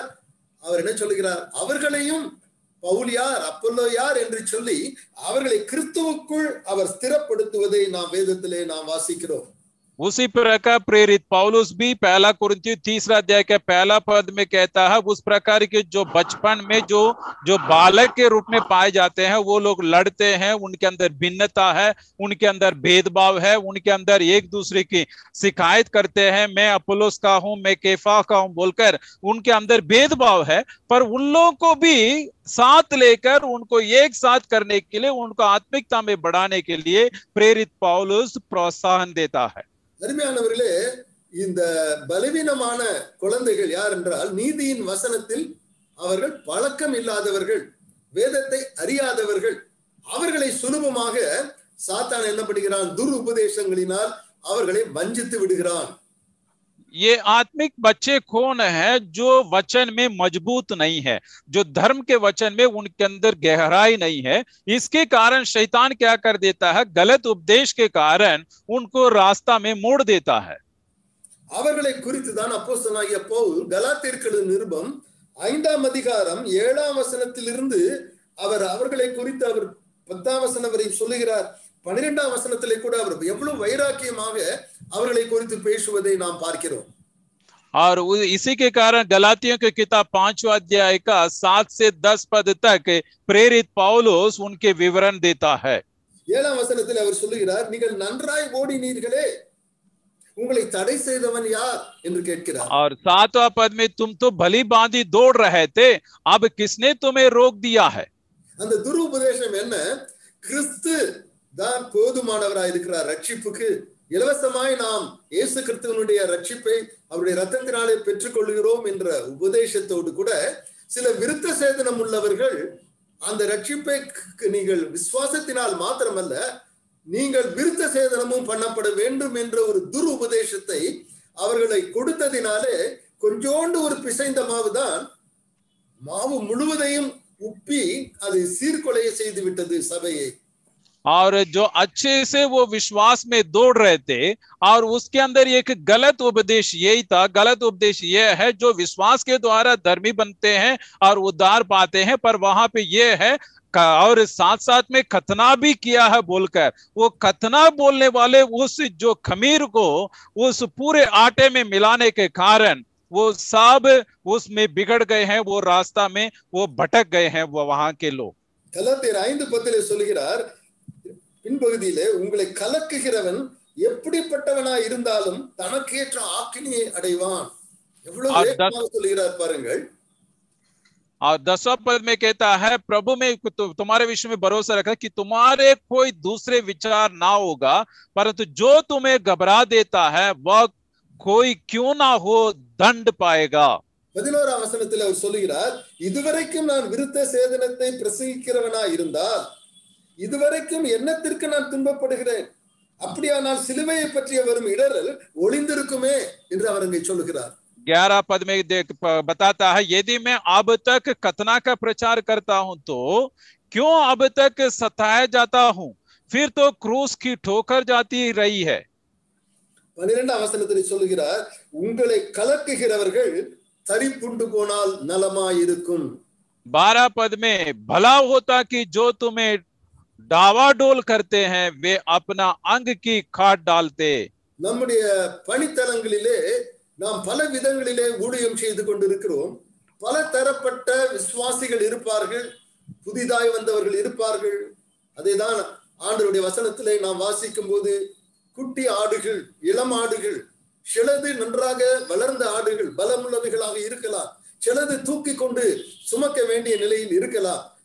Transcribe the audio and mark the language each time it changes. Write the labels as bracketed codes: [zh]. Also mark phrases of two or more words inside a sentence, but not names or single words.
[ta] அவர் என்ன சொல்லுகிறார்? அவர்களையும் பவுல் யார், அப்பல்லோ யார் என்று சொல்லி அவர்களை கிறிஸ்துவுக்குள் அவர் ஸ்திரப்படுத்துவதை நாம் வேதத்திலே நாம் வாசிக்கிறோம். [hi] उसी प्रकार प्रेरित पौलुस भी 1 कुरिन्थियों 3 अध्याय के 1 पद में कहता है उस प्रकार के जो बचपन में जो बालक के रूप में पाए जाते हैं वो लोग लड़ते हैं, उनके अंदर भिन्नता है, उनके अंदर भेदभाव है, उनके अंदर एक दूसरे की शिकायत करते हैं, मैं अपोलोस का हूं, मैं केफा का हूं बोलकर उनके अंदर भेदभाव है. पर उन लोगों को भी साथ लेकर उनको एक साथ करने के लिए, उनको आत्मिकता में बढ़ाने के लिए प्रेरित पौलुस प्रोत्साहन देता है. [ta] அருமையானவர்களே, இந்த பலவீனமான குழந்தைகள் யார் என்றால் நீதியின் வசனத்தில் அவர்கள் பழக்கம் இல்லாதவர்கள், வேதத்தை அறியாதவர்கள். அவர்களை சுலபமாக சாத்தான் என்ன பண்ணுகிறான்? துருபதேசங்களினால் அவர்களை வஞ்சித்து விடுகிறான். [hi] ये आत्मिक बच्चे कौन है? जो वचन में मजबूत नहीं है, जो धर्म के वचन में उनके अंदर गहराई नहीं है. इसके कारण शैतान क्या कर देता है? गलत उपदेश के कारण उनको रास्ता में मोड़ देता है. [ta] அவர்களை குறித்து தான் அப்போஸ்தலனாகிய பவுல் கலாத்தியருக்கு நிருபம் 5ஆம் அதிகாரம் 7ஆம் வசனத்திலிருந்து அவர்களை குறித்து அவர் 10ஆம் வசனம் வரை சொல்லுகிறார். 12ஆம் வசனத்திலே கூட அவர் எவ்வளவு வைராக்கியமாக அவர்களை குறித்து பேசுவதை நாம் பார்க்கிறோம். [hi] और इसी के कारण गलातियों की किताब 5वां अध्याय का 7 से 10 पद तक प्रेरित पौलुस उनके विवरण देता है. [ta] 7ஆம் வசனத்தில் அவர் சொல்லுகிறார், நீங்கள் நன்றாய் ஓடினீர்களே, உங்களை தடை செய்தவன் யார் என்று கேட்கிறார். [hi] और 7वां पद में तुम तो भली बांधी दौड़ रहे थे, अब किसने तुम्हें रोक दिया है? [ta] அந்த துருபதேசம் என்ன? கிறிஸ்து தான் போதுமானவராய் இருக்கிறார் ரட்சிப்புக்கு. இலவசமாய் நாம் இயேசு கிறிஸ்துவினுடைய ரட்சிப்பை அவருடைய ரத்தத்தினாலே பெற்றுக் கொள்கிறோம் என்ற உபதேசத்தோடு கூட சில விருத்த சேதனம் உள்ளவர்கள் அந்த ரட்சிப்பை நீங்கள் விசுவாசத்தினால் மாத்திரமல்ல நீங்கள் விருத்த சேதனமும் பண்ணப்பட வேண்டும் என்ற ஒரு துரு உபதேசத்தை அவர்களை கொடுத்ததினாலே கொஞ்சோண்டு ஒரு பிசைந்த மாவுதான் மாவு முழுவதையும் உப்பி அதை சீர்குலைய செய்து விட்டது சபையை. [hi] और जो अच्छे से वो विश्वास में दौड़ रहे थे और उसके अंदर एक गलत उपदेश यही था. गलत उपदेश ये है जो विश्वास के द्वारा धर्मी बनते हैं और उद्धार पाते हैं, पर वहां पे ये है और साथ साथ में खतना भी किया है बोलकर वो खतना बोलने वाले उस जो खमीर को उस पूरे आटे में मिलाने के कारण वो सब उसमें बिगड़ गए हैं, वो रास्ता में वो भटक गए हैं वो वहां के लोग. [ta] கலாத்தியர் 5:10 சொல்கிறார், பின்பகுதியிலே உங்களை கலக்குகிறவன் எப்படிப்பட்டவனாய் இருந்தாலும் தனக்கேற்ற ஆக்கினியை அடைவான். எவ்வளவு வேகமாக சொல்கிறார் பாருங்கள். [hi] और 10वां पद में कहता है, प्रभु में तुम्हारे विषय में भरोसा रखा कि तुम्हारे कोई दूसरे विचार ना होगा, परंतु जो तुम्हें घबरा देता है वह कोई क्यों ना हो दंड पाएगा. [ta] 11ஆம் வசனத்தில் அவர் சொல்கிறார், இதுவரைக்கும் நான் விருத்த சேதனத்தை பிரசங்கிக்கிறவனாய் இருந்தால் இதுவரைக்கும் என்னத்திற்கு நான் துன்பப்படுகிறேன், அப்படியானால் சிலுவையை பற்றிய வரும் இடரல் ஒளிந்திருக்குமே என்று அவர் இங்கே சொல்லுகிறார். [hi] 11 पद में बताता है, यदि मैं अब तक खतना का प्रचार करता हूं तो क्यों अब तक सताया जाता हूं, फिर तो क्रूस की ठोकर जाती रही है. [ta] 12ஆம் வசனத்தில் சொல்லுகிறார், உங்களை கலக்குகிறவர்கள் தரிப்புண்டு போனால் நலமாயிருக்கும். [hi] 12 पद में भला होता कि जो तुम्हें डावाडोल करते हैं वे अपना अंग की खाट डालते. [ta] நம்முடைய பணித்தலங்களிலே நாம் பல விதங்களிலே ஊழியம் செய்து கொண்டிருக்கிறோம். பல தரப்பட்ட விசுவாசிகள் இருப்பார்கள், புதிதாய் வந்தவர்கள் இருப்பார்கள். அதைதான் ஆண்டவருடைய வசனத்திலே நாம் வாசிக்கும் போது குட்டி ஆடுகள், இளம் ஆடுகள், சிலது நன்றாக வளர்ந்த ஆடுகள் பலமுள்ளவைகளாக இருக்கலாம், சிலது தூக்கி கொண்டு சுமக்க வேண்டிய நிலையில் இருக்கலாம்.